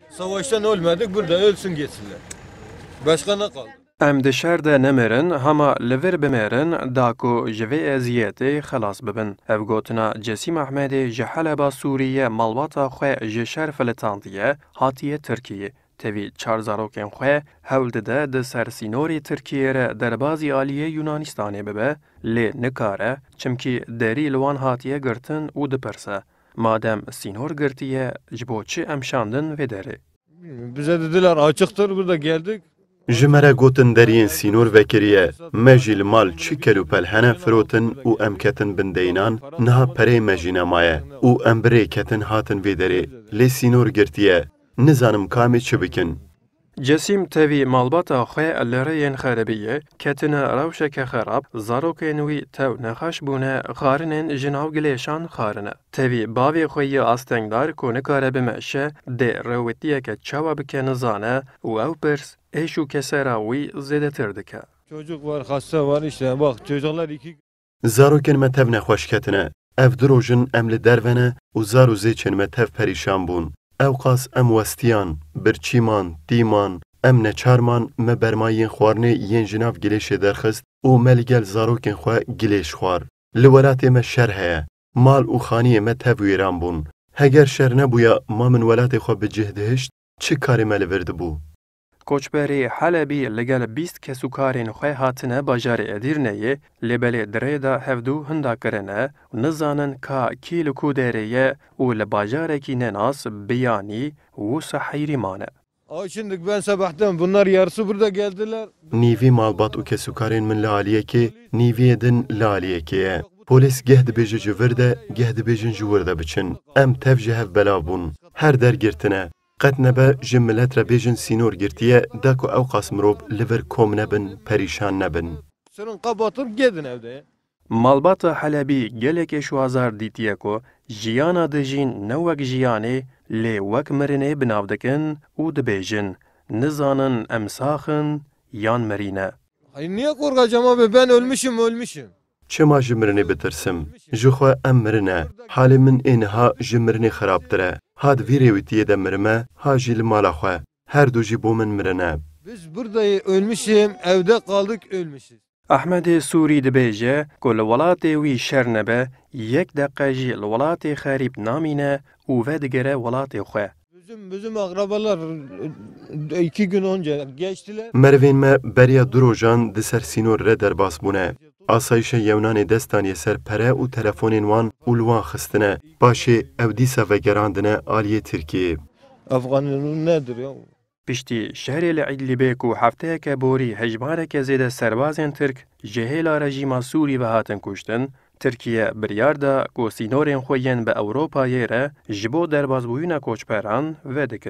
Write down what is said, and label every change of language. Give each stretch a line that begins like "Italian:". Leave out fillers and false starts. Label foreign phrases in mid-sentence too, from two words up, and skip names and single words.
Turkish: Savaştan ölmedik, burada ölsün geçsinler. Başka ne kaldı?
Kurdish: Em di şer de nemirin, hema li vir bimêrin da ku ji vê eziyetê xelas bibin. Ev gotina Cesîm Ehmedê ji Heleba Sûriyê malbata xwe ji şer filitandiye hatiye Tirkiyeyê. Tevî çar zarokên xwe hewl dide di ser sînorê Tirkiyeyê re derbasî aliyê Yunanistanê bibe, lê nikare çimkî derî li wan hatiye girtin û dipirse. Madem sînor girtiye, ji bo çi em şandin vê derê?
Turkish: Bize dediler açıktır, burada geldik.
Kurdish: Ji me re gotin deriyên sînor vekiriye, me jî li mal çi kelûpel hene firotin û em ketin bindeynan, niha perê me jî nemaye û em birê ketin hatin vê derê. Lê sînor girtiye, nizanim kamê çi bikin. Cesîm tevî malbata xwe li rêyên xeribiyê ketine rewşeke xerab, zarokên wî tew nexweş bûne, xarinên ji nav gilêşan xarine. Tevî bavê xwe yê astengdar ku nikare bimeşe, dê rewetiyeke çawa bike nizane û ew pirs êş û kesera wî zêdetir dike.
Turkish: Çocuk var, hasta var işte. Bak çocuklar iki...
Kurdish: Zarokên me tev nexweş ketine, ev di rojin em li dervene û zar û zêçên me tev perîşan bûn. Ew qas em westiyan, birçîman, tîman, em neçarman me bermayên xwarinê yên ji nav gilêşê derxist û me li gel zarokên xwe gilêş xwar. Li welatê me şer heye, mal û xaniyê me tev wêran bûn. Heger şer nebûya ma min welatê xwe bi cih dihişt, çi karê me li vir dibû? Koçberê Helebî li gel 20 kesûkarên xwe hatine bajarê Edirneyê, lêbelê dirê da hevdû hinda kirine, nizanin ka kî li ku derê ye û li bajarekî nenas biyanî wisa heyrî mane.
Turkish: Ay şimdi ben sabahtan bunlar yarısı burada geldiler.
Kurdish: Nîvî malbat û kesûkarên min li aliyekê, nîviyê din li aliyekê ye. Polîs geh dibêje ji vir de, geh dibêjin ji wir de biçin. Em tev ji hev belav bûn. Her der girtine. Qet nebe ji millet re bêjin sînor girtiye, de ku ew qas mirov li vir kom nebin, perîşan nebin.
Turkish: Sırın kapatıp gidin evde.
Kurdish: Malbata Helebî gelekê şwazar dîtiye ku jiyana dijîn ne wek jiyanê, lê wek mirinê binav dikin û dibêjin, nizanin em saxin yan mirîne.
Turkish: Ay niye korkacağım abi, ben ölmüşüm.
Kurdish: Çima ji mirinê bitirsim? Ji xwe em mirine. Halê min ê niha ji mirinê xerabtir e. Ha di vî rêwîtiyê de mirime, ha jî li mala xwe. Her du jî bo min mirine.
Turkish: Biz burada ölmüşüm, evde kaldık ölmüşüz.
Kurdish: Ehmedê Sûrî dibêje ku li welatê wî şer nebe, yek deqe jî li welatê xerîb namîne û vedigere welatê xwe.
Turkish: Bizim akrabalar 2 gün önce geçtiler.
Kurdish: Merivên me beriya du rojan di ser sînor re derbas bûne. Asayişa Yewnanê destaniyê ser pere û telefonên wan û li wan xistine. Paşê ew dîsa vegerandine aliyê Tirkiyeyê.
Turkish: Afganın nedir ya?
Kurdish: Piştî şerê li İdlibê ku hefteyeke borî hejmareke zêde serbazên Tirk ji hêla rejîma Sûrî ve hatin kuştin, Tirkiye biryar da ku sînorên xwe yên bi Ewropayê re ji bo derbasbûyîna koçberan vedikin.